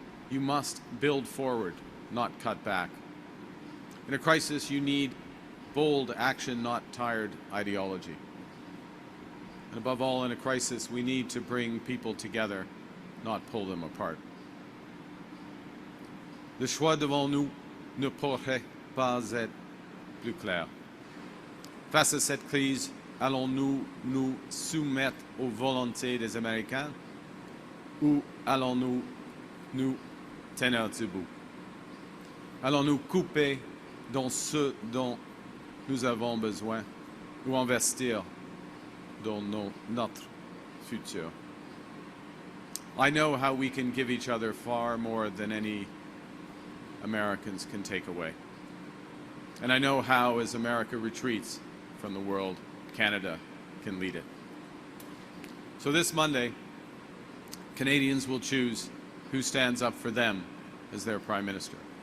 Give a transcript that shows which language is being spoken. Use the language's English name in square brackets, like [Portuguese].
[English] You must build forward, not cut back. In a crisis, you need bold action, not tired ideology. And above all, in a crisis, we need to bring people together, not pull them apart. [French] Le choix devant nous ne pourrait pas être plus clair. Face à cette crise, allons-nous nous soumettre aux volontés des Américains ou allons-nous nous tenir debout? Allons-nous couper dans ce dont nous avons besoin ou investir dans notre futur? [English] I know how we can give each other far more than any Americans can take away. And I know how, as America retreats from the world, Canada can lead it. So this Monday, Canadians will choose who stands up for them as their Prime Minister.